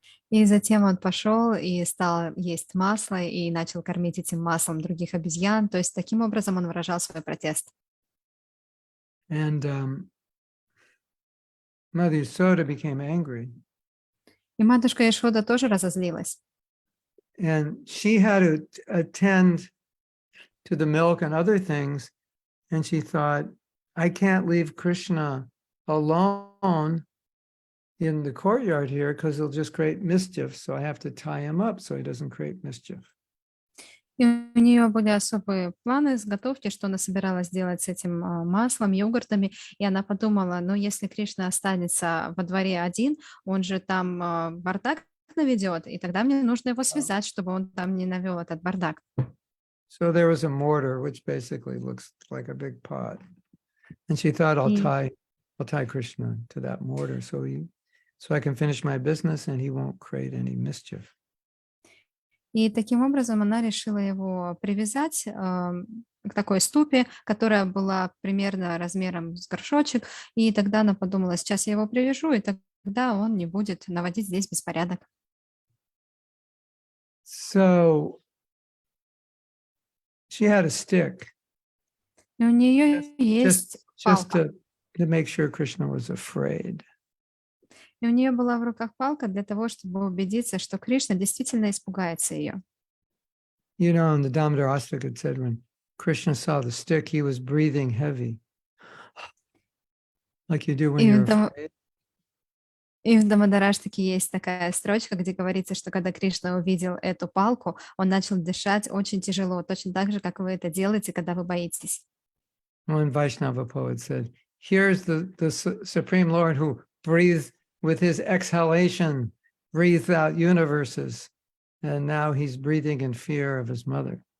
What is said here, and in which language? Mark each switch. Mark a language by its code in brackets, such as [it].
[ru] И затем он пошел и стал есть масло и начал кормить этим маслом других обезьян. То есть таким образом он выражал свой протест. [en] And Mother Yasoda became angry, [ru] И матушка Яшода тоже разозлилась. [en] and she had to attend to the milk and other things. And she thought, I can't leave Krishna alone in the courtyard here because he'll just create mischief. So I have to tie him up so he doesn't create mischief. [ru] И у нее были особые планы с готовки, что она собиралась делать с этим маслом, йогуртами. И она подумала, ну, если Кришна останется во дворе один, он же там бардак наведет, и тогда мне нужно его связать, чтобы он там не навел этот бардак. [en] So there was a mortar, which basically looks like a big pot. And she thought, I'll tie Krishna to that mortar so I can finish my business and he won't create any mischief. [ru] И таким образом она решила его привязать к такой ступе, которая была примерно размером с горшочек. И тогда она подумала, сейчас я его привяжу, и тогда он не будет наводить здесь беспорядок. [en] So she had a stick [ru] И у нее есть [en] just [ru] палка. [en] to make sure Krishna was afraid. [ru] И у нее была в руках палка для того, чтобы убедиться, что Кришна действительно испугается ее. [en] You know, in the Damodar Astaka it said when Krishna saw the stick, he was breathing heavy. Like you do when [ru] И [en] you're [ru] в Дам- [en] afraid. [ru] И в Дамадараштаке есть такая строчка, где говорится, что когда Кришна увидел эту палку, он начал дышать очень тяжело, точно так же, как вы это делаете, когда вы боитесь. [en] One Vaishnava poet said, here's the Supreme Lord who breathed with his exhalation, breathed out universes, and now he's breathing in fear of his mother.